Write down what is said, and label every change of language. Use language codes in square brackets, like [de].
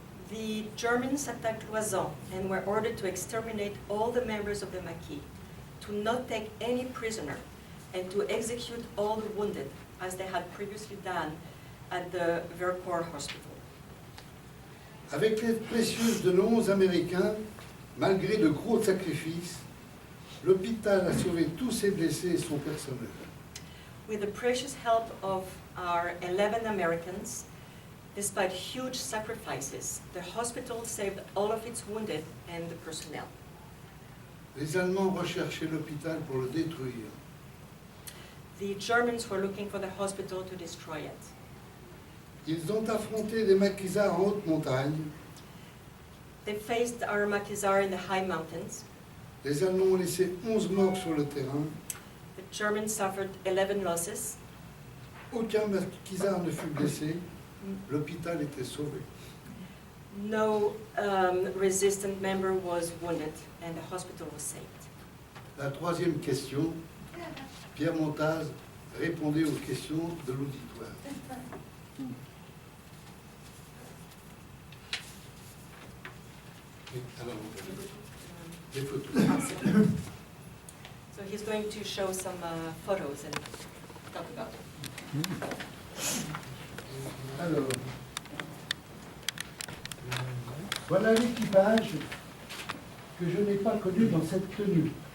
[en] The Germans attacked Loison and were ordered to exterminate all the members of the Maquis, to not take any prisoner, and to execute all the wounded, as they had previously done at the Vercors hospital. [fr] Avec l'aide précieuse de nos 11 Américains, malgré de gros sacrifices, l'hôpital a sauvé tous ses blessés et son personnel. [en] With the precious help of our 11 Americans, despite huge sacrifices, the hospital saved all of its wounded and the personnel. [fr] Les Allemands recherchaient l'hôpital pour le détruire. [en] The Germans were looking for the hospital to destroy it. [fr] Ils ont affronté les maquisards en haute montagne. [en] They faced our Maquisards in the high mountains. [fr] Les Allemands ont laissé 11 morts sur le terrain. [en] The Germans suffered 11 losses. [fr] Aucun maquisard ne fut blessé. L'hôpital était sauvé. [en] No resistant member was wounded, and the hospital was saved. [fr] La troisième question, Pierre Montaz répondait aux questions de l'auditoire. Oui, alors, les photos. [en] So he's going to show some photos and talk about it. [fr] Alors, voilà l'équipage que je n'ai pas connu dans cette tenue.